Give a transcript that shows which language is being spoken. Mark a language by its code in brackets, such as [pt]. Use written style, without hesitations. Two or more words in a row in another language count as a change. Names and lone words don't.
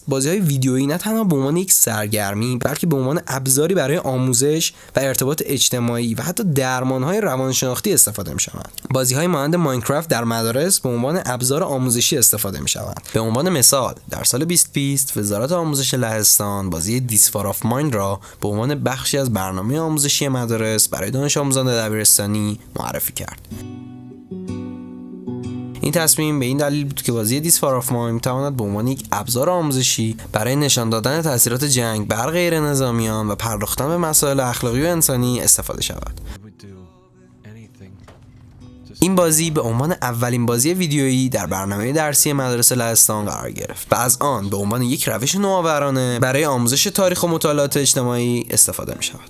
[fa] بازی‌های ویدیویی نه تنها به عنوان یک سرگرمی بلکه به عنوان ابزاری برای آموزش و ارتباط اجتماعی و حتی درمان‌های روانشناختی استفاده می‌شوند. بازی‌های مانند ماینکرافت در مدارس به عنوان ابزار آموزشی استفاده می‌شوند. به عنوان مثال، در سال 2020 وزارت آموزش لهستان بازی دیس فار آف مایند را به عنوان بخشی از برنامه آموزشی مدارس برای دانش آموزان دبیرستانی معرفی کرد. این تصمیم به این دلیل بود که بازی دیس فار آف مایند میتواند به عنوان یک ابزار آموزشی برای نشان دادن تاثیرات جنگ بر غیر نظامیان و پرداختن به مسائل اخلاقی و انسانی استفاده شود. این بازی به عنوان اولین بازی ویدیویی در برنامه درسی مدارس لهستان قرار گرفت و از آن به عنوان یک روش نوآورانه برای آموزش تاریخ و مطالعات اجتماعی استفاده می شود.